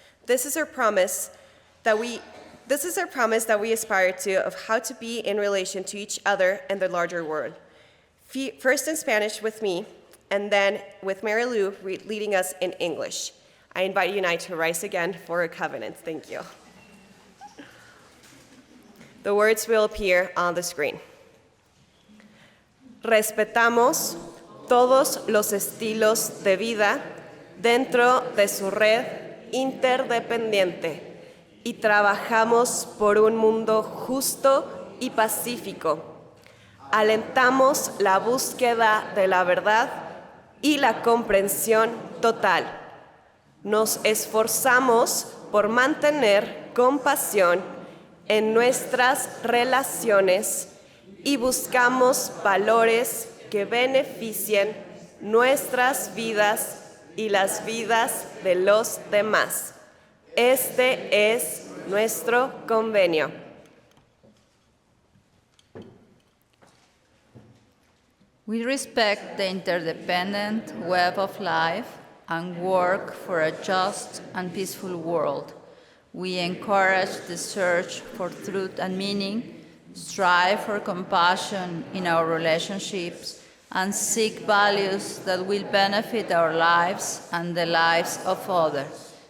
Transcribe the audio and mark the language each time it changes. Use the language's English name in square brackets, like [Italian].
[English] This is our promise that we aspire to of how to be in relation to each other and the larger world. First in Spanish with me, and then with Mary Lou leading us in English. I invite you now to rise again for a covenant. Thank you. The words will appear on the screen. [Spanish] Respetamos todos los estilos de vida dentro de su red interdependiente y trabajamos por un mundo justo y pacífico. Alentamos la búsqueda de la verdad y la comprensión total. Nos esforzamos por mantener compasión en nuestras relaciones y buscamos valores que beneficien nuestras vidas y las vidas de los demás. Este es nuestro convenio. [English] We respect the interdependent web of life and work for a just and peaceful world. We encourage the search for truth and meaning, strive for compassion in our relationships, and seek values that will benefit our lives and the lives of others.